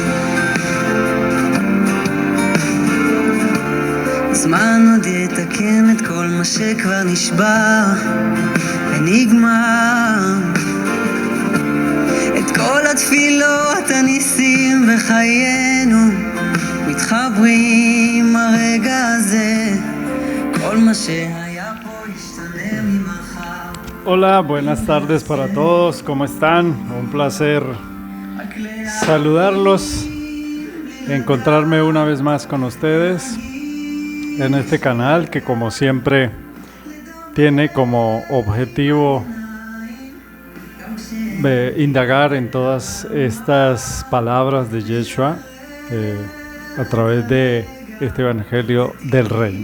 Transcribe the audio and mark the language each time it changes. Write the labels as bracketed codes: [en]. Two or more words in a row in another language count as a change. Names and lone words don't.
[he] הזמן עוד יתקן את כל מה שכבר נשבר ונגמר. את כל התפילות הניסים בחיינו מתחברים הרגע הזה. כל מה שהיה פה ישתנה ממחר. [es] Hola, buenas tardes para todos, ¿cómo están? Un placer saludarlos, encontrarme una vez más con ustedes en este canal que, como siempre, tiene como objetivo indagar en todas estas palabras de Yeshua a través de este Evangelio del Reino.